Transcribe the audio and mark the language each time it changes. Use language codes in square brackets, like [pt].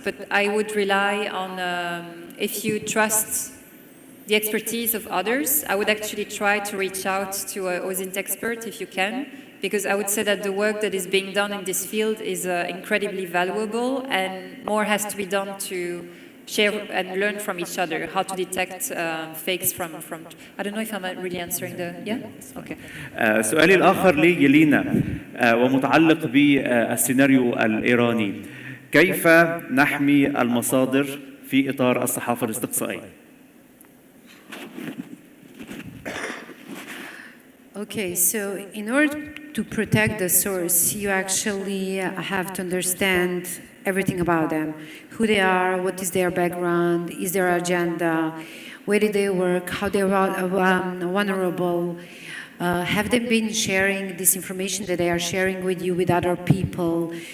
[en] But I would rely on if you trust the expertise of others, I would actually try to reach out to an OSINT expert if you can. Because I would say that the work that is being done in this field is incredibly valuable, and more has to be done to share and learn from each other how to detect fakes from. I don't know if I'm really answering the. Yeah. Okay. [ar] سؤالي الآخر ليلينا ومتعلق بالسيناريو الإيراني. كيف نحمي المصادر في إطار الصحافة الاستقصائية؟ [en] Okay, so in order to protect the source, you actually have to understand everything about them. Who they are, what is their background, is their agenda, where do they work, how they are vulnerable, have they been sharing this information that they are sharing with you with other people.